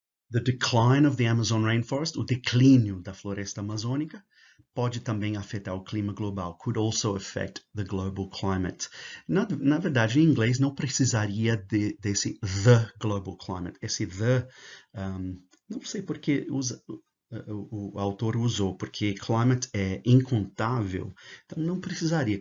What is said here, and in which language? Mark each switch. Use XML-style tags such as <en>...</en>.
<en>The decline of the Amazon rainforest,</en> <pt>o declínio da floresta amazônica, pode também afetar o clima global.</pt> <en>Could also affect the global climate.</en> <pt>Na verdade, em inglês não precisaria desse</pt> <en>the global climate.</en> <pt>Esse the, não sei por que o autor usou, porque climate é incontável, então não precisaria.</pt>